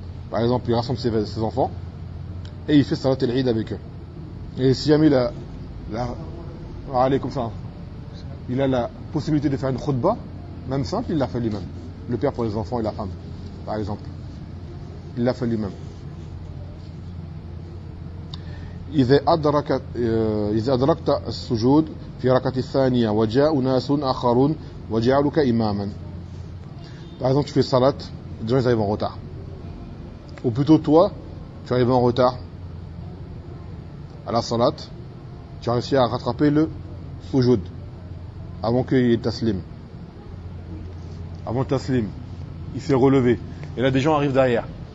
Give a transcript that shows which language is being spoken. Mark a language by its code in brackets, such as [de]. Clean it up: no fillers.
[fr] Par exemple, il rassemble ses enfants, et il fait salat al-Eid avec eux. Et si jamais il a la possibilité de faire une khutba, même simple, il l'a fait lui-même. Le père pour les enfants et la femme, par exemple. Il l'a fait lui-même. [ar] إذا أدركت السجود في ركعة الثانية وجاء ناس آخرون وجعلوك إماما. [fr] Par exemple, tu fais salat, les gens arrivent en retard. Ou plutôt toi, tu arrives en retard à la salat, tu as réussi à rattraper le sujoud avant qu'il t'aslime. Avant qu'il t'aslime, il s'est relevé. Et là, des gens arrivent derrière.